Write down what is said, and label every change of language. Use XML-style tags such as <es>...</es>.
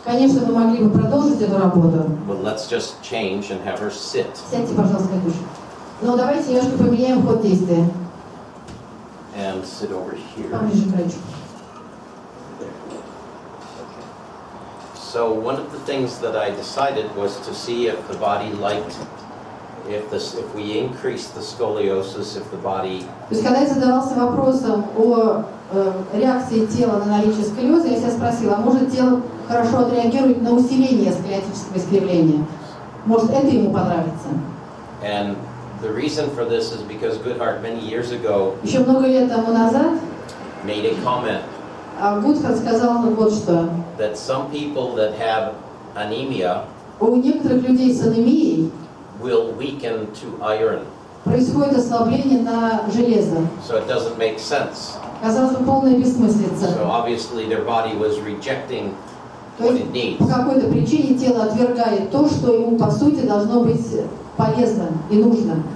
<ru>Конечно, мы могли бы продолжить эту работу.</ru> <en>but let's just change and have her sit.</en> <ru>Сядьте, пожалуйста, Катюша. Но давайте немножко поменяем ход действия.</ru> <en>And sit over here.</en> <ru>Поближе к краечку.</ru> <en>So one of the things that I decided was to see if the body liked, if we increase the scoliosis, if the body</en> <ru>То есть, когда я задавался вопросом о реакции тела на наличие сколиоза, я себя спросила, а может тело хорошо отреагирует на усиление сколиотического искривления? Может, это ему понравится?</ru> <en>And the reason for this is because Goodhart many years ago</en> <ru>Еще много лет тому назад</ru> <en>made a comment</en> <ru>Гудхарт сказал вот что.</ru> <en>that some people that have anemia</en> <ru>У некоторых людей с анемией</ru> <en>will weaken to iron.</en> <ru>происходит ослабление на железо.</ru> <en>So it doesn't make sense.</en> <ru>Казалось бы, полная бессмыслица.</ru> <en>So obviously their body was rejecting</en> <ru>То</ru> <en>what</en> <ru>есть</ru> <en>it needs.</en> <ru>по какой-то причине тело отвергает то, что ему по сути должно быть полезным и нужным.</ru>